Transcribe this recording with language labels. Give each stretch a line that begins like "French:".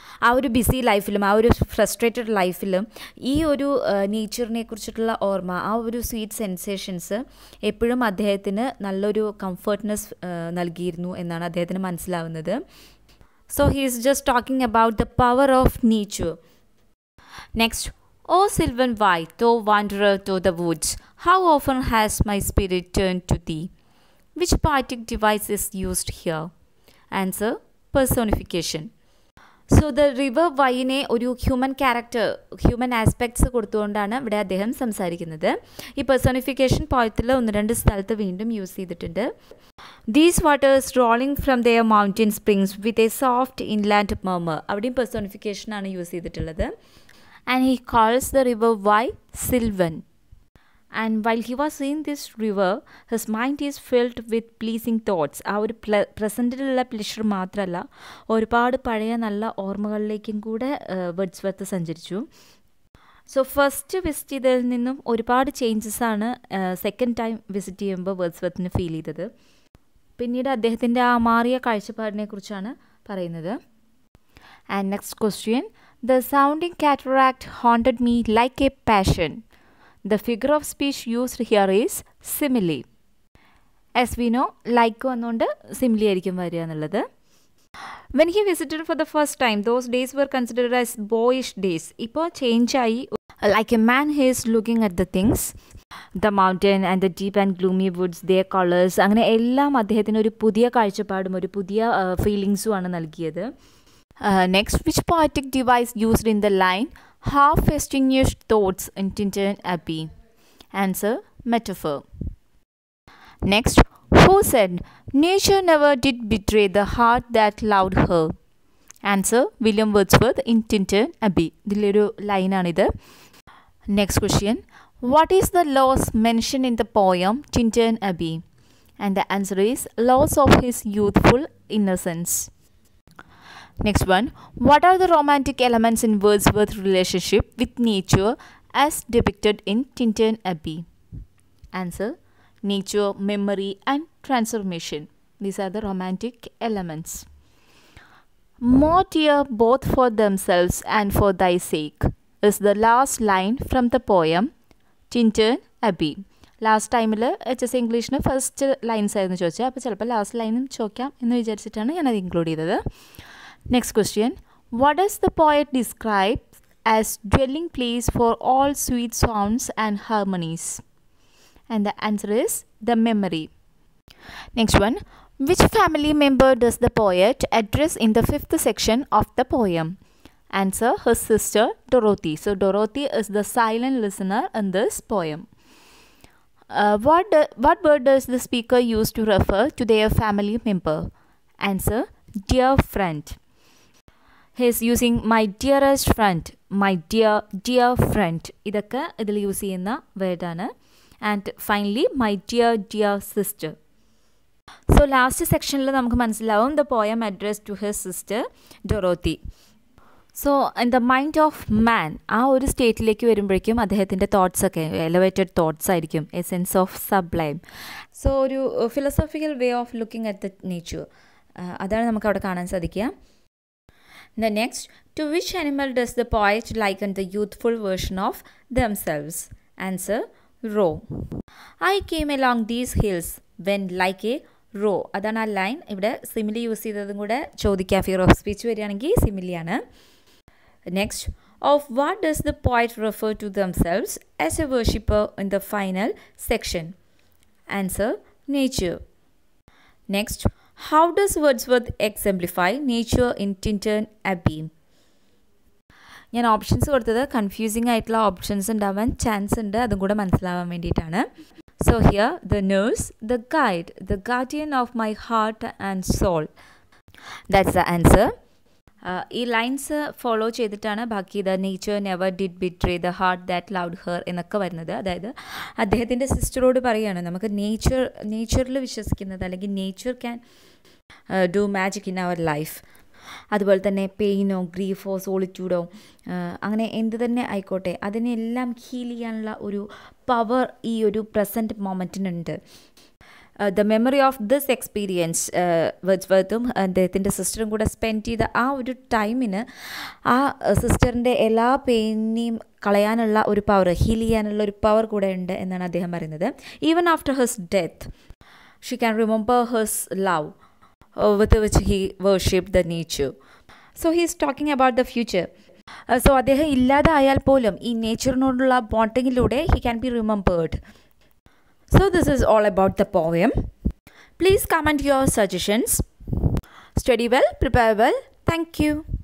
Malayalam: ആ ഒരു ബിസി ലൈഫിലും ആ ഒരു ഫ്രസ്ട്രേറ്റഡ് ലൈഫിലും ഈ ഒരു നേച്ചറിനെ കുറിച്ചിട്ടുള്ള ഓർമ്മ, ആ ഒരു സ്വീറ്റ് സെൻസേഷൻസ് എപ്പോഴും അദ്ദേഹത്തിന് നല്ലൊരു കംഫർട്ട്നെസ് നൽകിയിരുന്നു എന്നാണ് അദ്ദേഹത്തിന് മനസ്സിലാവുന്നത്.
English: So he is just talking about the power of nature. Next, O sylvan white, thou wanderer to the woods, how often has my spirit turned to thee? Which poetic device is used here? Answer: personification.
Malayalam: So the river വൈനെ ഒരു human character, human aspects കൊടുത്തുകൊണ്ടാണ് ഇവിടെ അദ്ദേഹം സംസാരിക്കുന്നത്. ഈ personification പോയത്തിൽ 1-2 സ്ഥലത്ത് വീണ്ടും use ചെയ്തിട്ടുണ്ട്.
English: these waters rolling from their mountain springs with a soft inland murmur,
Malayalam: അവിടെയും പെർസോണിഫിക്കേഷനാണ് use ചെയ്തിട്ടുള്ളത്.
English: And he calls the river Vai Sylvan. And while he was seeing this river, his mind is filled with pleasing thoughts.
Malayalam: ആ ഒരു പ്രസൻറ്റിലുള്ള pleasure മാത്രമല്ല, ഒരുപാട് പഴയ നല്ല ഓർമ്മകളിലേക്കും കൂടെ Wordsworth സഞ്ചരിച്ചു. സോ ഫസ്റ്റ് വിസിറ്റ് ചെയ്തതിൽ നിന്നും ഒരുപാട് ചേഞ്ചസ് ആണ് സെക്കൻഡ് ടൈം വിസിറ്റ് ചെയ്യുമ്പോൾ വേർഡ്സ്വർത്തിന് ഫീൽ ചെയ്തത്. പിന്നീട് അദ്ദേഹത്തിൻ്റെ ആ മാറിയ കാഴ്ചപ്പാടിനെ കുറിച്ചാണ് പറയുന്നത്.
English: And next question: The sounding cataract haunted me like a passion. The figure of speech used here is simile. As we know, like
Malayalam: വന്നുകൊണ്ട്
English: simile
Malayalam: ആയിരിക്കും വരിക എന്നുള്ളത്.
English: When he visited for the first time, those days were considered as boyish days.
Malayalam: ഇപ്പോൾ change ആയി.
English: Like a man, he is looking at the things. The mountain and the deep and gloomy woods, their colors,
Malayalam: അങ്ങനെ എല്ലാം അദ്ദേഹത്തിന് ഒരു പുതിയ കാഴ്ചപ്പാടും ഒരു പുതിയ ഫീലിങ്സും ആണ് നൽകിയത്.
English: Next, which poetic device used in the line half-extinguished thoughts in Tintern Abbey? Answer: metaphor. Next, who said nature never did betray the heart that loved her? Answer: William Wordsworth in Tintern Abbey.
Malayalam: ഇതിലൊരു ലൈനാണിത്.
English: Next question: what is the loss mentioned in the poem Tintern Abbey? And the answer is loss of his youthful innocence. Next one, what are the romantic elements in Wordsworth's relationship with nature as depicted in Tintern Abbey? Answer: nature, memory and transformation. These are the romantic elements. More dear both for themselves and for thy sake is the last line from the poem Tintern Abbey.
Malayalam: Last ടൈമിൽ HSC ഇംഗ്ലീഷിന് first lines ആയിരുന്നു ചോദിച്ചത്, അപ്പോൾ ചിലപ്പോൾ last ലൈനും ചോദിക്കാം എന്ന് വിചാരിച്ചിട്ടാണ് ഞാനത് ഇൻക്ലൂഡ് ചെയ്തത്.
English: Next question, what does the poet describe as dwelling place for all sweet sounds and harmonies? And the answer is the memory. Next one, which family member does the poet address in the 5th section of the poem? Answer: his sister Dorothy. So Dorothy is the silent listener in this poem. What word does the speaker use to refer to their family member? Answer: dear friend. He is using my dearest friend, my dear friend.
Malayalam: ഇതൊക്കെ ഇതിൽ use ചെയ്യുന്ന വേർഡാണ്.
English: And finally my dear sister. So
Malayalam: last സെക്ഷനിൽ നമുക്ക് മനസ്സിലാവും
English: The poem address to his sister Dorothy.
Malayalam: So
English: in the mind of man,
Malayalam: ആ ഒരു സ്റ്റേറ്റിലേക്ക് വരുമ്പോഴേക്കും അദ്ദേഹത്തിൻ്റെ തോട്ട്സൊക്കെ എലവേറ്റഡ് തോട്ട്സ് ആയിരിക്കും,
English: A sense of sublime.
Malayalam: So ഒരു
English: philosophical way of looking at the nature,
Malayalam: അതാണ് നമുക്ക് അവിടെ കാണാൻ സാധിക്കുക.
English: The next, to which animal does the poet liken the youthful version of themselves? Answer: roe. I came along these hills when like a roe.
Malayalam: അതാണ് ആ line. ഇവിടെ simile use ചെയ്തതും കൂടെ ചോദിക്കുക, ഫിയർ ഓഫ് സ്പീച്ച് വരികയാണെങ്കിൽ സിമിലിയാണ്. Next,
English: of what does the poet refer to themselves as a worshipper in the final section? Answer: nature. Next, how does Wordsworth exemplify nature in Tintern Abbey?
Malayalam: ഞാൻ options കൊടുത്തത് confusing ആയിട്ടുള്ള options ഉണ്ടാവാൻ chance ഉണ്ട്, അതും കൂടെ മനസ്സിലാവാൻ വേണ്ടിയിട്ടാണ്.
English: So here the nurse, the guide, the guardian of my heart and soul. That's the answer.
Malayalam: ഈ ലൈൻസ് ഫോളോ ചെയ്തിട്ടാണ് ബാക്കി
English: the nature never did betray the heart that loved her
Malayalam: എന്നൊക്കെ വരുന്നത്. അതായത് അദ്ദേഹത്തിൻ്റെ സിസ്റ്ററോട് പറയുകയാണ്, നമുക്ക് നേച്ചറിൽ വിശ്വസിക്കുന്നത് അല്ലെങ്കിൽ
English: Nature can do magic in our life.
Malayalam: അതുപോലെ തന്നെ പെയിനോ ഗ്രീഫോ സോളിറ്റ്യൂഡോ അങ്ങനെ എന്ത് തന്നെ ആയിക്കോട്ടെ അതിനെല്ലാം ഹീൽ ചെയ്യാനുള്ള ഒരു പവർ ഈ ഒരു present മൊമെൻറ്റിനുണ്ട്.
English: the memory of this experience
Malayalam: വേർഡ്സ്വർത്തും അദ്ദേഹത്തിൻ്റെ സിസ്റ്ററും കൂടെ സ്പെൻഡ് ചെയ്ത ആ ഒരു ടൈമിന് ആ സിസ്റ്ററിൻ്റെ എല്ലാ പെയിനെയും കളയാനുള്ള ഒരു പവർ, ഹീൽ ചെയ്യാനുള്ള ഒരു പവർ കൂടെ ഉണ്ട് എന്നാണ് അദ്ദേഹം പറയുന്നത്.
English: Even after his death she can remember his love with which he worshipped the nature. So he is talking about the future.
Malayalam: So അദ്ദേഹം ഇല്ലാതായാൽ പോലും ഈ നേച്ചറിനോടുള്ള ബോണ്ടിങ്ങിലൂടെ
English: he can be remembered. So this is all about the poem. Please comment your suggestions. Study well, prepare well. Thank you.